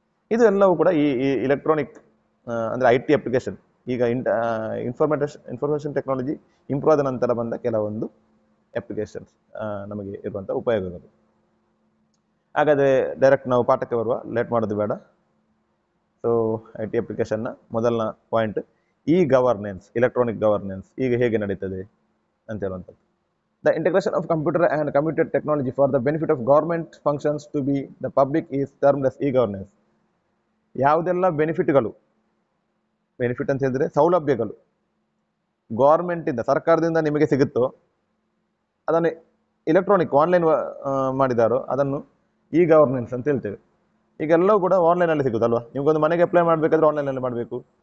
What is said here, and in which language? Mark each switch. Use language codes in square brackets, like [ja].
[kn] ಇದು ಎಲ್ಲವೂ ಕೂಡ ಈ ಇಲೆಕ್ಟ್ರಾನಿಕ್ ಅಂದರೆ IT ಅಪ್ಲಿಕೇಶನ್, ಈಗ ಇನ್ಫಾರ್ಮೇಷನ್ ಟೆಕ್ನಾಲಜಿ ಇಂಪ್ರೂವ್ ಆದ ನಂತರ ಬಂದ ಕೆಲವೊಂದು ಅಪ್ಲಿಕೇಶನ್ಸ್ ನಮಗೆ ಇರುವಂಥ ಉಪಯೋಗಗಳು. ಹಾಗಾದರೆ ಡೈರೆಕ್ಟ್ ನಾವು ಪಾಠಕ್ಕೆ ಬರುವ, ಲೇಟ್ ಮಾಡೋದು ಬೇಡ. ಸೊ IT ಅಪ್ಲಿಕೇಶನ್ನ ಮೊದಲನ ಪಾಯಿಂಟ್ ಗವರ್ನೆನ್ಸ್, ಇಲೆಕ್ಟ್ರಾನಿಕ್ ಗವರ್ನೆನ್ಸ್ ಈಗ ಹೇಗೆ ನಡೀತದೆ ಅಂತ ಹೇಳುವಂಥದ್ದು. [en] The integration of computer and computer technology for the benefit of government functions to be the public is termed as e-governance. [kn] ಯಾವುದೆಲ್ಲ ಬೆನಿಫಿಟ್ಗಳು, ಬೆನಿಫಿಟ್ ಅಂತ ಹೇಳಿದ್ರೆ ಸೌಲಭ್ಯಗಳು ಗೌರ್ಮೆಂಟಿಂದ, ಸರ್ಕಾರದಿಂದ ನಿಮಗೆ ಸಿಗುತ್ತೋ ಅದನ್ನು ಇಲೆಕ್ಟ್ರಾನಿಕ್ ಆನ್ಲೈನ್ ಮಾಡಿದಾರೋ ಅದನ್ನು ಗವರ್ನೆನ್ಸ್ ಅಂತ ಹೇಳ್ತೇವೆ. ಈಗೆಲ್ಲವೂ ಕೂಡ ಆನ್ಲೈನಲ್ಲಿ ಸಿಗುತ್ತಲ್ವಾ. ನಿಮಗೊಂದು ಮನೆಗೆ ಅಪ್ಲೈ ಮಾಡಬೇಕಾದ್ರೆ ಆನ್ಲೈನಲ್ಲಿ ಮಾಡಬೇಕು.